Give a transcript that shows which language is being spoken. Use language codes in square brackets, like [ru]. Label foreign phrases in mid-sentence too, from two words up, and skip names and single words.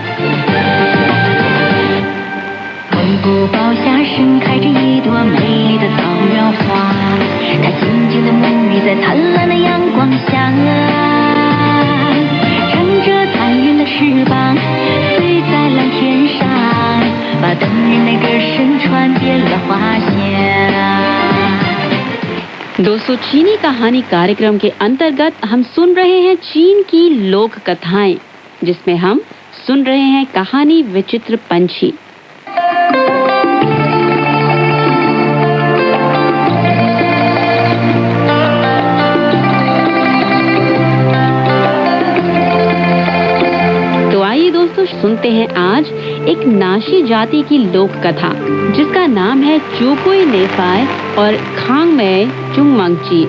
[zh] 蒙古包下盛开着一朵美丽的草原花，它静静地沐浴在灿烂的阳光下，乘着彩云的翅膀飞在蓝天上，把动人的歌声传遍了花香。 [hi] दोस्तों, चीनी कहानी कार्यक्रम के अंतर्गत हम सुन रहे हैं चीन की लोक कथाएं, जिसमें हम सुन रहे हैं कहानी विचित्र पंछी। तो आइए दोस्तों, सुनते हैं आज एक नाशी जाति की लोक कथा, जिसका नाम है चुकुई नेफाय और खांगमे चुंगमंगची।